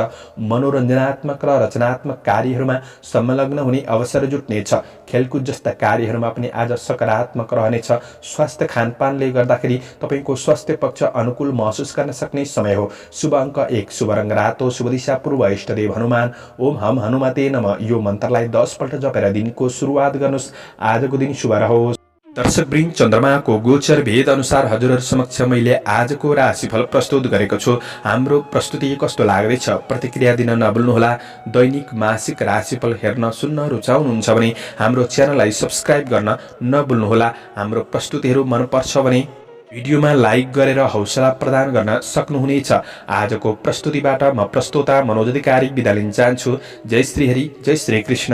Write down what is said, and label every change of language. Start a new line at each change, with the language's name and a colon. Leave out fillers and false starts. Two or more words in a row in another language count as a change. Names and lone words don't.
Nepali: मनोरञ्जनात्मक र रचनात्मक कार्यहरूमा संलग्न हुने अवसर जुट्नेछ। खेलकुद जस्ता कार्यहरूमा पनि आज सकारात्मक सकारात्मक रहनेछ। स्वास्थ्य खानपानले गर्दाखेरि तपाईको स्वास्थ्य पक्ष अनुकूल महसुस गर्न सक्ने समय हो। शुभ अङ्क 1, शुभ रङ रातो, शुभ दिशा पूर्व, इष्टदेव हनुमान।
Sanskrit: ओम हम हनुमते नमः
Nepali: यो मन्त्रलाई 10 पल्ट जपेर दिनको सुरुवात गर्नुहोस्। आजको दिन शुभ रहोस्। दर्शकवृन्द, चन्द्रमाको गोचर भेद अनुसार हजुरहरू समक्ष मैले आजको राशिफल प्रस्तुत गरेको छु। हाम्रो प्रस्तुति कस्तो लाग्दैछ प्रतिक्रिया दिन नभुल्नुहोला। दैनिक मासिक राशिफल हेर्न सुन्न रुचाउनुहुन्छ भने हाम्रो च्यानललाई सब्स्क्राइब गर्न नभुल्नुहोला। हाम्रो प्रस्तुतिहरू मनपर्छ भने भिडियोमा लाइक गरेर हौसला प्रदान गर्न सक्नुहुनेछ। आजको प्रस्तुतिबाट म प्रस्तोता मनोज अधिकारी बिदा लिन चाहन्छु। जय श्री हरि, जय श्री कृष्ण।